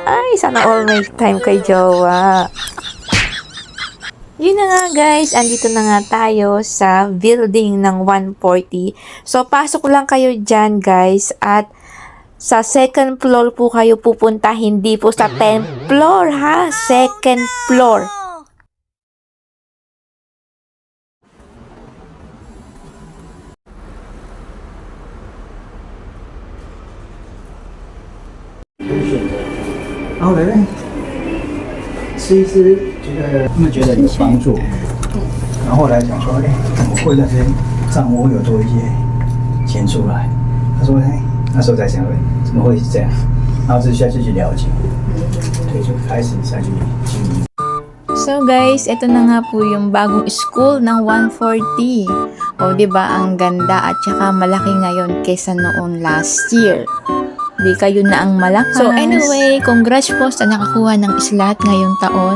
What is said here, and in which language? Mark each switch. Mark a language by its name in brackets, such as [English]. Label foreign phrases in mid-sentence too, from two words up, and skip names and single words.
[Filipino] Ay, sana all may time kay jowa. Yun na nga guys, andito na nga tayo sa building ng 140. So, pasok lang kayo dyan guys, at sa [English] second floor [Filipino] po kayo pupunta, hindi po sa [English] 10th floor [Filipino] ha, [English] second floor. [Chinese] 然后来吃一吃，他们觉得有帮助，然后来讲说，我过一段时间账户会有多一些钱出来。他说，那时候在想，怎么会是这样？然后就下去去了解，对，就开始下去经营。 [English] So guys, [Filipino] ito na nga po yung bagong school ng 140. O diba, ang ganda at saka malaki ngayon kaysa noong [English] last year. [Filipino] Di kayo na ang malakas. [English] So anyway, [Filipino] congrats po sa nakakuha ng slot ngayong taon.